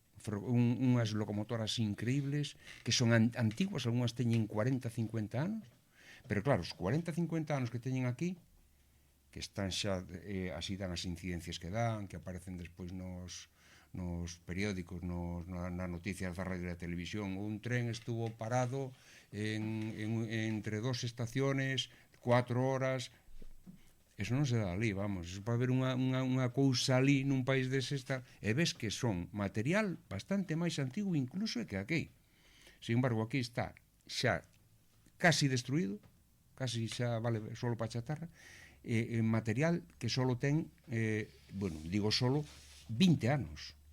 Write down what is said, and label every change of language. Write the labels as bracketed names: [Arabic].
[Galician] Unhas locomotoras increíbles que son antiguas, algunhas teñen 40, 50 anos, pero claro, os 40, 50 anos que teñen aquí, que están xa, así dan as incidencias que dan, que aparecen despois nos periódicos, nas noticias da radio e da televisión. [Spanish] Un tren estuvo parado entre dos estaciones 4 horas. [Galician] Eso non se dá ali, vamos. Eso para ver unha cousa ali nun país dese e ves que son material bastante máis antigo incluso que aquí. Sin embargo, aquí está xa casi destruído, casi xa vale solo para chatarra, material que solo ten, bueno, digo solo, 20 anos.